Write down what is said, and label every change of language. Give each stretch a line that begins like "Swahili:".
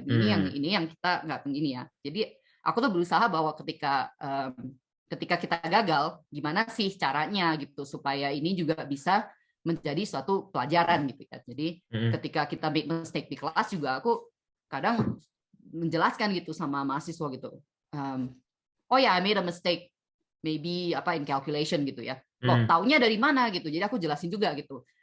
Indonesian: Ini yang kita nggak ini ya. Jadi aku tuh berusaha bahwa ketika kita gagal, gimana sih caranya gitu supaya ini juga bisa menjadi suatu pelajaran gitu ya. Jadi ketika kita
English: make mistake
Indonesian: di kelas juga, aku kadang menjelaskan gitu sama mahasiswa gitu.
English: Oh ya, I made a mistake, maybe in calculation
Indonesian: gitu ya. Loh, taunya dari mana gitu. Jadi aku jelasin juga gitu.